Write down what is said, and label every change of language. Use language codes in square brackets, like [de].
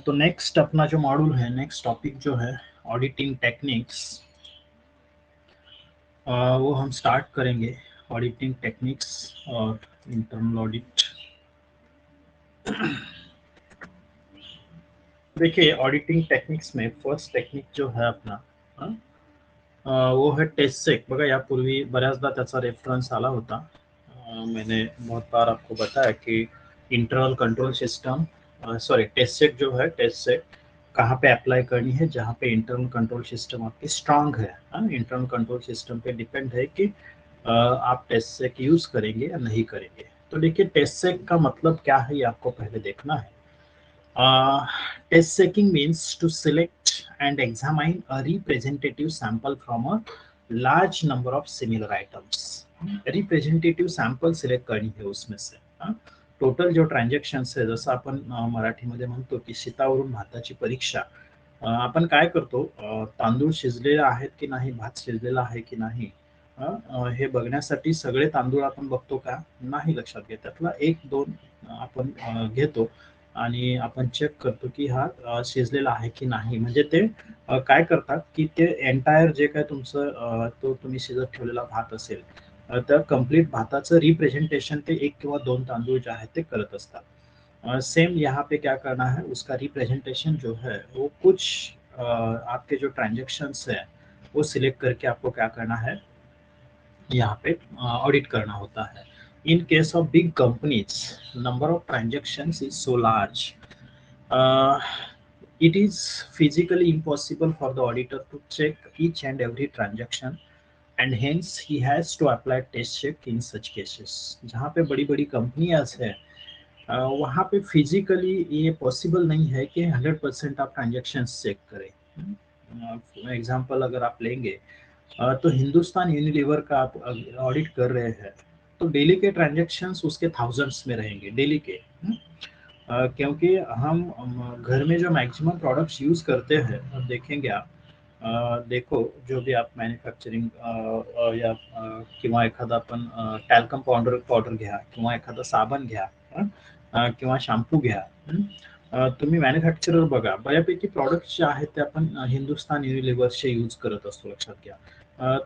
[hi] तो नेक्स्ट अपना जो मॉड्यूल है, नेक्स्ट टॉपिक जो है ऑडिटिंग टेक्निक्स, वो हम स्टार्ट करेंगे। [en] Auditing techniques और internal audit. [hi] देखिए, ऑडिटिंग टेक्निक्स में फर्स्ट टेक्निक जो है अपना, अ, वो है टेस्ट सेक। [mr] बघा, यापूर्वी बऱ्याचदा त्याचा रेफरन्स आला होता। [hi] मैंने बहुत बार आपको बताया कि internal control system, sorry, test सेक जो है, टेस्ट सेक कहाँ पे अप्लाई करनी है, जहाँ पे इंटरनल कंट्रोल सिस्टम आपकी स्ट्रांग है। इंटरनल कंट्रोल सिस्टम पे डिपेंड है कि आप टेस्ट सेक यूज करेंगे या नहीं करेंगे। तो देखिए, टेस्ट सेक का मतलब क्या है ये आपको पहले देखना है। [en] Test checking means to select and examine a representative sample from a large number of similar items. [hi] Representative sample select करणी है उसमें से। [mr] टोटल जो ट्रान्झॅक्शन आहे, जसं आपण मराठीमध्ये म्हणतो की शीतावरून भाताची परीक्षा। आपण काय करतो, तांदूळ शिजलेले आहेत की नाही, भात शिजलेला आहे की नाही, हे बघण्यासाठी सगळे तांदूळ आपण बघतो का? नाही, लक्षात घ्या, त्यातला एक दोन आपण घेतो आणि आपण चेक करतो की हा शिजलेला आहे की नाही। म्हणजे ते काय करतात की ते एंटायर जे काय तुमचं तो तुम्ही शिजत ठेवलेला भात असेल, तर कंप्लीट भाताचं रिप्रेझेंटेशन ते एक किंवा दोन तांदूळ जे आहेत ते करत असतात। [hi] सेम यहाँ पे क्या करना है, उसका रिप्रेजेंटेशन जो है वो कुछ आपके जो ट्रांजेक्शन्स है वो सिलेक्ट करके आपको क्या करना है, यहाँ पे ऑडिट करना होता है। [en] In case of big companies, number of transactions is so large, it is physically impossible for the auditor to check each and every transaction, and hence he has to apply test check in such cases। [hi] जहाँ पे बड़ी बड़ी कंपनियां हैं, वहाँ पे physically ये possible नहीं है कि 100% आप ट्रांजेक्शन चेक करें। एग्जाम्पल अगर आप लेंगे, तो हिंदुस्तान यूनिलीवर का आप ऑडिट कर रहे हैं, तो डेली के ट्रांजेक्शन्स उसके थाउजेंड्स में रहेंगे, डेली के। क्योंकि हम घर में जो मैक्सिमम प्रोडक्ट्स यूज करते हैं, अब देखेंगे आप, देखो, जो भी आप मॅन्युफॅक्चरिंग या [mr] किंवा एखादा आपण टॅल्कम पावडर पावडर घ्या किंवा एखादा साबण घ्या, किंवा शॅम्पू घ्या। तुम्ही मॅन्युफॅक्चरर बघा, बऱ्यापैकी प्रोडक्ट्स जे आहेत ते आपण हिंदुस्तान यूनिलीवर्सचे यूज करत असतो, लक्षात घ्या।